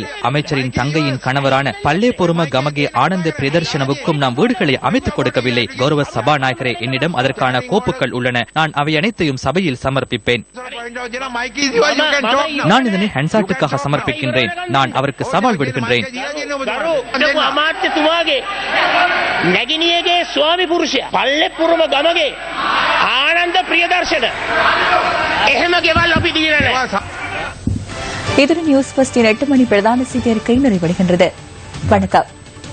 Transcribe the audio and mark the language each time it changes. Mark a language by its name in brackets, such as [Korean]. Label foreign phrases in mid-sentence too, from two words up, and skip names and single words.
[Tamil] அமைச்சரின் தங்கையின் கணவரான பல்லே பொறும கமகே ஆனந்த பிரதர்ஷனவுக்கும் நாம் வீடுகளை அமைத்துக் கொடுக்கவில்லை. கௌரவ சபாநாயகரே, என்னிடம் அதற்கான கோப்புகள் உள்ளன. நான் அவை அனைத்தையும் சபையில் சமர்ப்பிப்பேன். நான் இதனை ஹன்சாட்டுக்காக சமர்ப்பிக்கின்றேன். நான் அவருக்கு சவால் விடுகின்றேன். [Sinhala] නැගිනියගේ ස්වාමි පුරුෂයා පල්ලෙපුරම ගමගේ ආනන්ද ප්‍රියදර්ශන එහෙම ගෙවල් අපි දීලා නැහැ. [Tamil] இதுடன் நியூஸ் ஃபர்ஸ்டின் 8 மணி பிரதான செய்தி அறிக்கை நிறைவடைகின்றது. வணக்கம்.